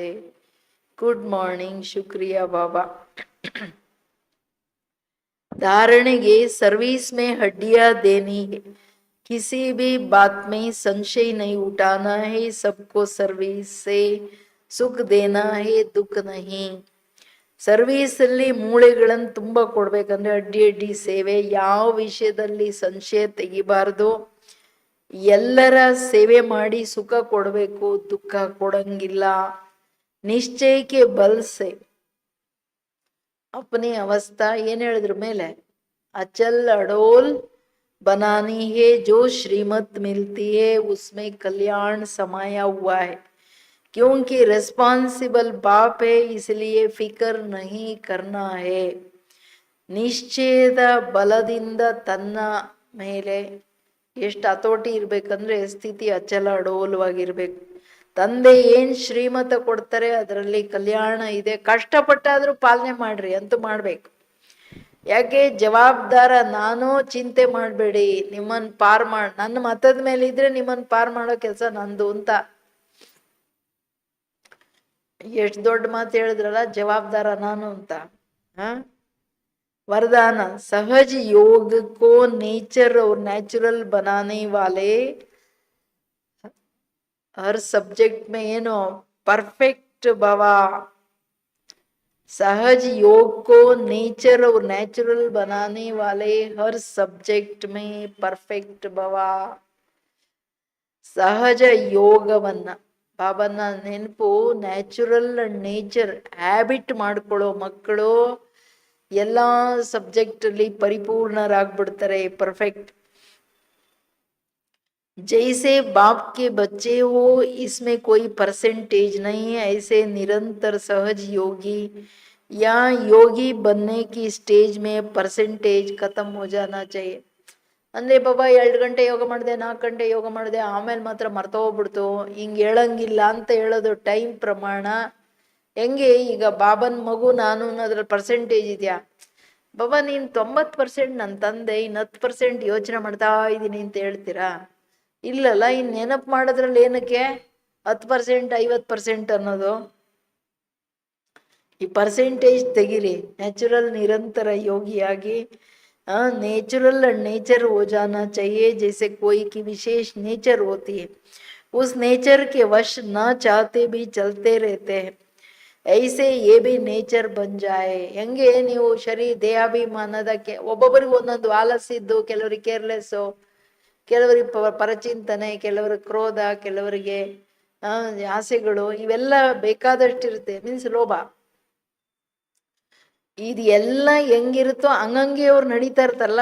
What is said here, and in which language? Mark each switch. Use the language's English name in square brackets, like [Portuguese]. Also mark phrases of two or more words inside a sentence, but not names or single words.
[English] good morning. [Hindi] शुक्रिया बाबा. धारणेगे सर्विस में हड्डियां देनी है, किसी भी बात में संशय नहीं उठाना है, सबको सर्विस से सुख देना है, दुख नहीं. [Kannada] ಸರ್ವೀಸ್ ಅಲ್ಲಿ ಮೂಳೆಗಳನ್ನು ತುಂಬಾ ಕೊಡ್ಬೇಕಂದ್ರೆ ಅಡ್ಡಿ ಸೇವೆ. ಯಾವ ವಿಷಯದಲ್ಲಿ ಸಂಶಯ ತೆಗಿಬಾರ್ದು. ಎಲ್ಲರ ಸೇವೆ ಮಾಡಿ ಸುಖ ಕೊಡ್ಬೇಕು, ದುಃಖ ಕೊಡಂಗಿಲ್ಲ. ನಿಶ್ಚಯಕ್ಕೆ ಬಲ್ಸೆ [Hindi] अपनी अवस्था [Kannada] ಏನ್ ಹೇಳಿದ್ರ ಮೇಲೆ [Hindi] अचल अडोल बनानी है, जो श्रीमत मिलती है उसमें कल्याण समाया हुआ है. क्योंकि रिस्पॉन्सिबल बाप है, इसलिए फिक्र नहीं करना है. [Kannada] ನಿಶ್ಚಯದ ಬಲದಿಂದ ತನ್ನ ಮೇಲೆ ಎಷ್ಟು ಹತೋಟಿ ಇರ್ಬೇಕಂದ್ರೆ ಸ್ಥಿತಿ ಅಚಲ ಅಡೋಲವಾಗಿರ್ಬೇಕು. ತಂದೆ ಏನ್ ಶ್ರೀಮತ ಕೊಡ್ತಾರೆ ಅದರಲ್ಲಿ ಕಲ್ಯಾಣ ಇದೆ. ಕಷ್ಟಪಟ್ಟಾದ್ರೂ ಪಾಲನೆ ಮಾಡ್ರಿ ಅಂತೂ ಮಾಡ್ಬೇಕು. ಯಾಕೆ ಜವಾಬ್ದಾರ ನಾನು, ಚಿಂತೆ ಮಾಡಬೇಡಿ, ನಿಮ್ಮನ್ ಪಾರ್ ನನ್ನ ಮತದ ಮೇಲೆ ಇದ್ರೆ ನಿಮ್ಮನ್ ಪಾರ್ ಮಾಡೋ ಕೆಲಸ ನಂದು ಅಂತ. ಎಷ್ಟು ದೊಡ್ಡ ಮಾತು ಹೇಳಿದ್ರಲ್ಲ, ಜವಾಬ್ದಾರ ನಾನು ಅಂತ. [Hindi] वरदान सहज योग को नेचर और नेचुरल बनाने वाले हर सब्जेक्ट में ಏನು परफेक्ट भवा. सहज योग को नेचर और नेचुरल बनाने वाले हर सब्जेक्ट में परफेक्ट भवा. [Kannada] ಸಹಜ ಯೋಗವನ್ನ ಬಾಬನ ನೆನಪು, [English] natural and nature habit [Kannada] ಮಾಡ್ಕೊಳ್ಳೋ ಮಕ್ಕಳು ಎಲ್ಲ ಸಬ್ಜೆಕ್ಟ್ ಅಲ್ಲಿ ಪರಿಪೂರ್ಣರಾಗ್ಬಿಡ್ತಾರೆ, ಪರ್ಫೆಕ್ಟ್. [Hindi] जैसे बाप के बच्चे हो इसमें कोई परसेंटेज नहीं है, ऐसे निरंतर सहज योगी या योगी बनने की स्टेज में परसेंटेज खत्म हो जाना चाहिए. [Kannada] ಅಂದ್ರೆ ಬಾಬಾ 2 ಗಂಟೆ ಯೋಗ ಮಾಡಿದೆ, 4 ಗಂಟೆ ಯೋಗ ಮಾಡಿದೆ, ಆಮೇಲೆ ಮಾತ್ರ ಮರ್ತೋಗ್ಬಿಡ್ತು, ಹಿಂಗೆ ಹೇಳಂಗಿಲ್ಲ ಅಂತ ಹೇಳೋದು ಟೈಮ್ ಪ್ರಮಾಣ. ಹೆಂಗೆ ಈಗ ಬಾಬನ್ ಮಗು ನಾನು ಅನ್ನೋದ್ರಲ್ಲಿ ಪರ್ಸೆಂಟೇಜ್ ಇದೆಯಾ? ಬಾಬಾ ನೀನು 90% ನನ್ನ ತಂದೆ, ಇನ್ನು 10% ಯೋಚನೆ ಮಾಡ್ತಾ ಇದ್ದೀನಿ ಅಂತ ಹೇಳ್ತೀರಾ? ಇಲ್ಲಲ್ಲ. ಇನ್ನು ನೆನಪು ಮಾಡೋದ್ರಲ್ಲಿ ಏನಕ್ಕೆ 10% 50% ಅನ್ನೋದು? ಈ ಪರ್ಸೆಂಟೇಜ್ ತೆಗಿರಿ. ನ್ಯಾಚುರಲ್ ನಿರಂತರ ಯೋಗಿಯಾಗಿ [English] natural and nature [Hindi] हो जाना चाहिए. जैसे कोई की विशेष नेचर होती है, उस नेचर के वश न चाहते भी चलते रहते हैं, ऐसे ये भी नेचर बन जाये. [Kannada] ಹೆಂಗೆ ನೀವು ದೇಹಾಭಿಮಾನದಕ್ಕೆ ಒಬ್ಬೊಬ್ಬರಿಗೆ ಒಂದೊಂದು ಆಲಸ್ಯದ್ದು, ಕೆಲವರಿಗೆ ಕೇರ್ಲೆಸ್ಸು, ಕೆಲವರಿಗೆ ಪರಚಿಂತನೆ, ಕೆಲವರಿಗೆ ಕ್ರೋಧ, ಕೆಲವರಿಗೆ ಆಸೆಗಳು, ಇವೆಲ್ಲ ಬೇಕಾದಷ್ಟಿರುತ್ತೆ. ಮೀನ್ಸ್ ಲೋಭ. ಇದು ಎಲ್ಲ ಹೆಂಗಿರುತ್ತೋ ಹಂಗಂಗೆ ಅವ್ರು ನಡೀತಾ ಇರ್ತಾರಲ್ಲ.